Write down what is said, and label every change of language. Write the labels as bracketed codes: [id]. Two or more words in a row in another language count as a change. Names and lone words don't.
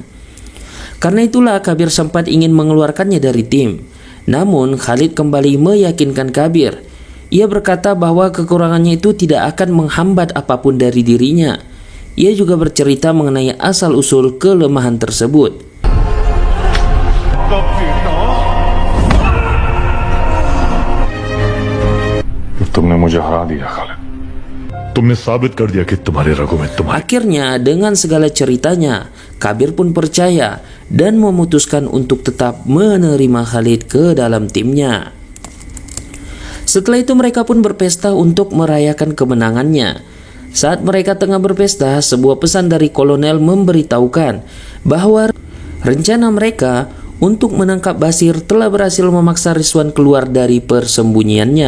[id] Karena itulah Kabir sempat ingin mengeluarkannya dari tim. Namun Khalid kembali meyakinkan Kabir. Ia berkata bahwa kekurangannya itu tidak akan menghambat apapun dari dirinya. Ia juga bercerita mengenai asal-usul kelemahan tersebut. [hi] तुमने मुझे हरा दिया खालिद तुमने साबित कर दिया कि तुम्हारे रगों में तुम्हारे [id] Akhirnya dengan segala ceritanya, Kabir pun percaya dan memutuskan untuk tetap menerima Khalid ke dalam timnya. Setelah itu mereka pun berpesta untuk merayakan kemenangannya. Saat mereka tengah berpesta, sebuah pesan dari kolonel memberitahukan bahwa rencana mereka untuk menangkap Basir telah berhasil memaksa Rizwan keluar dari persembunyiannya.